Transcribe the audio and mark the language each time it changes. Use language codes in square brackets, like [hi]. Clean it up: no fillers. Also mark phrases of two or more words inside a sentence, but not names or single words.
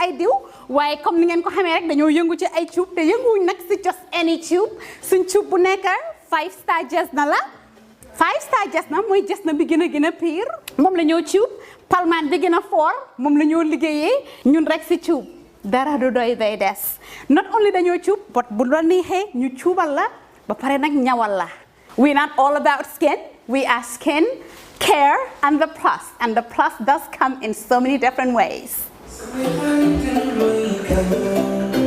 [wo] ay diw waaye comme ni ngeen ko xamee rek dañoo yëngu ci ay tube te yënguwuñ nag si [en] just any tube [wo] suñ tube bu nekk 5 star Jasna la 5 star Jasna mooy Jasna bi gën a pire moom la ñoo tube palmaan bi gën a fort moom la ñoo liggéeyee ñun rek si tube dara du doy day des [en] not only [wo] dañoo tube but bu la neexee ñu tuubal la ba pare nag ñawal la [en] We're not all about skin. We are skin, care, and the plus. And the plus does come in so many different ways.